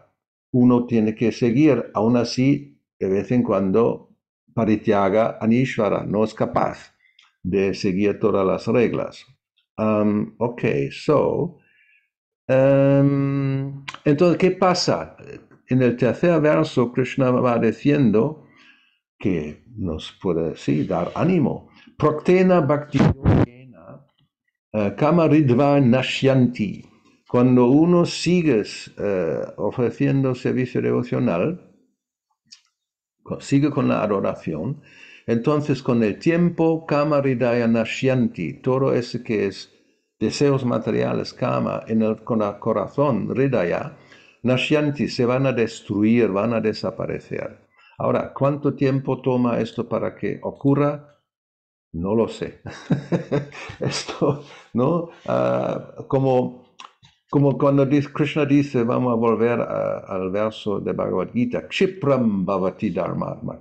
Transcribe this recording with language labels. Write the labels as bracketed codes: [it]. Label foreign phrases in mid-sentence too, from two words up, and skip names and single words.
[es] Uno tiene que seguir, aún así, de vez en cuando, [sa] Parityaga Anishvara, [es] no es capaz de seguir todas las reglas. Ok, entonces, ¿qué pasa? En el tercer verso, Krishna va diciendo que nos puede, sí, dar ánimo. [sa] Praktena bhakti yogena kamaridva nashyanti. [es] Cuando uno sigue ofreciendo servicio devocional, sigue con la adoración, entonces con el tiempo, [sa] kama ridaya nashyanti, [es] todo ese que es deseos materiales, kama, con el corazón, [sa] ridaya, nashyanti, [es] se van a destruir, van a desaparecer. Ahora, ¿cuánto tiempo toma esto para que ocurra? No lo sé. Esto, ¿no? Como cuando Krishna dice, vamos a volver al verso de Bhagavad Gita, [sa] Kshipram bhavati dharmatma.